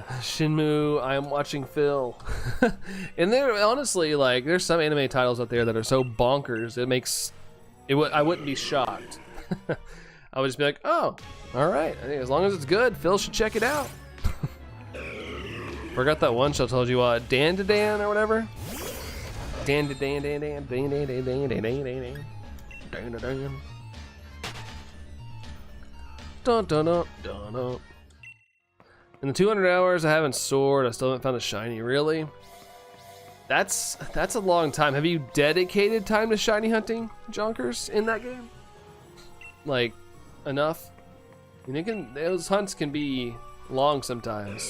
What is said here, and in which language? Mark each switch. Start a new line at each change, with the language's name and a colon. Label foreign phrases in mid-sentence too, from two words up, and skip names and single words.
English: Shinmu, I am watching Phil. And there, honestly, like, there's some anime titles out there that are so bonkers, it makes I wouldn't be shocked. I would just be like, oh, all right. I think as long as it's good, Phil should check it out. Forgot that one show I told you, Dan to Dan or whatever. Dan to Dan, Dan, Dan, Dan, Dan, Dan, Dan, Dan, Dan, Dan, Dan, Dan, Dan. Dun dun dun dun dun. In the 200 hours I haven't soared, I still haven't found a shiny. Really? That's a long time. Have you dedicated time to shiny hunting, Jonkers, in that game? Like, enough? I mean, those hunts can be long sometimes.